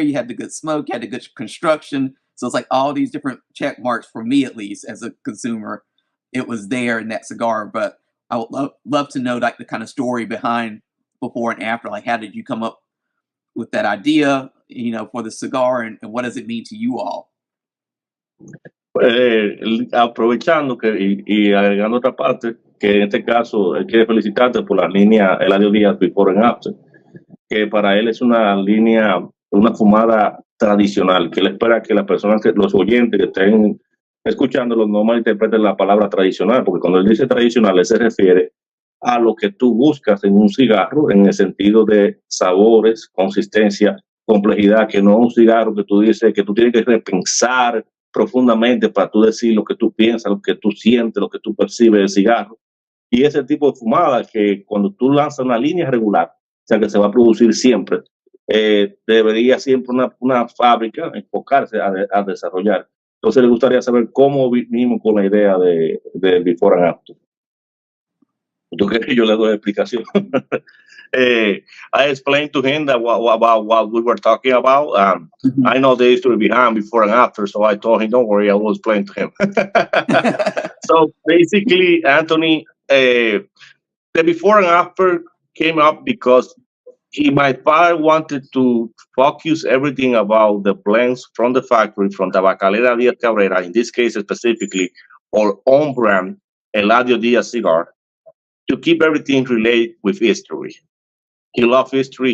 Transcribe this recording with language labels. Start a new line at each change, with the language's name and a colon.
English: You had the good smoke, you had the good construction. So it's like all these different check marks for me, at least as a consumer. It was there in that cigar, but I would love to know like the kind of story behind before and after. Like, how did you come up with that idea, for the cigar, and what does it mean to you all?
Spanish: Aprovechando y agregando otra parte, que en este caso él quiere felicitarte por la línea Eladio Diaz Before and After, que para él es una línea, una fumada tradicional, que él espera que las personas, los oyentes que estén escuchándolo no malinterpreten la palabra tradicional, porque cuando él dice tradicional, él se refiere a lo que tú buscas en un cigarro, en el sentido de sabores, consistencia, complejidad, que no un cigarro que tú dices que tú tienes que repensar profundamente para tú decir lo que tú piensas, lo que tú sientes, lo que tú percibes del cigarro. Y ese tipo de fumada que cuando tú lanzas una línea regular, o sea que se va a producir siempre, debería siempre una fábrica enfocarse a desarrollar. Entonces le gustaría saber cómo vinimos con la idea de Before and After. ¿Tú crees que yo le doy explicación?
English: I explained to him that about what we were talking about. I know the history behind Before and After, so I told him, don't worry, I will explain to him. So basically, Anthony, the Before and After came up because my father wanted to focus everything about the blends from the factory, from Tabacalera Diaz Cabrera, in this case specifically, our own brand, Eladio Diaz cigar, to keep everything related with history. He loves history.